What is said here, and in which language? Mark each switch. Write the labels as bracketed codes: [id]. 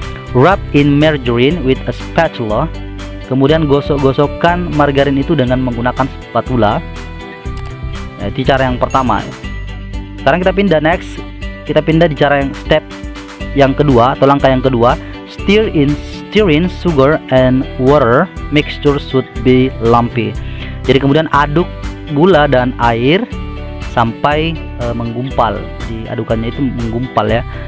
[en] Rub in margarine with a spatula. [id] Kemudian gosok-gosokkan margarin itu dengan menggunakan spatula. Nah, itu cara yang pertama. Sekarang kita pindah kita pindah di cara yang step yang kedua atau langkah yang kedua. [en] Stir in sugar and water. Mixture should be lumpy. [id] Jadi kemudian aduk gula dan air sampai menggumpal. Jadi adukannya itu menggumpal ya.